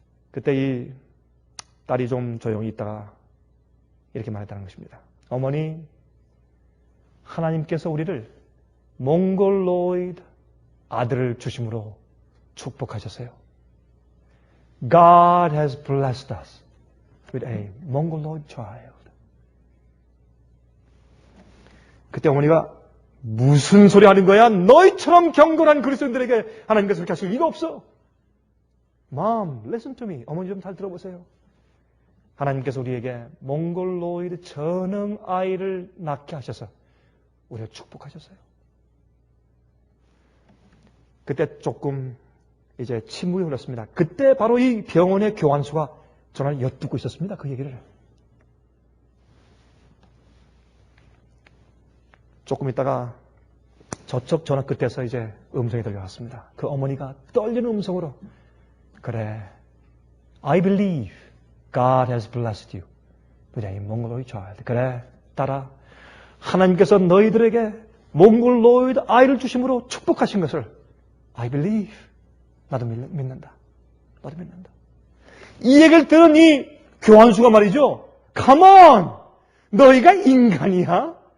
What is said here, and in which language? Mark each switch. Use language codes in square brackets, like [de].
[ko] 그때 이 딸이 좀 조용히 있다가 이렇게 말했다는 것입니다. 어머니, 하나님께서 우리를 몽골로이드 아들을 주심으로 축복하셨어요. [en] God has blessed us with a Mongoloid child. [ko] 그때 어머니가 무슨 소리 하는 거야? 너희처럼 경건한 그리스도인들에게 하나님께서 그렇게 하실 리가 없어. [en] Mom, listen to me. [ko] 어머니 좀 잘 들어보세요. 하나님께서 우리에게 몽골로이드 전응 아이를 낳게 하셔서 우리를 축복하셨어요. 그때 조금 이제 침묵이 흘렀습니다. 그때 바로 이 병원의 교환수가 전화를 엿듣고 있었습니다. 그 얘기를. 조금 있다가 저쪽 전화 끝에서 이제 음성이 들려왔습니다. 그 어머니가 떨리는 음성으로 그래, [en] I believe God has blessed you with a Mongoloid child. [ko] 그래, 딸아, 하나님께서 너희들에게 몽골로이드 아이를 주심으로 축복하신 것을 [en] I believe. [ko] 나도 믿는다. 나도 믿는다. 이 얘기를 들은 이 교환수가 말이죠. [en] Come on! [ko] 너희가 인간이야?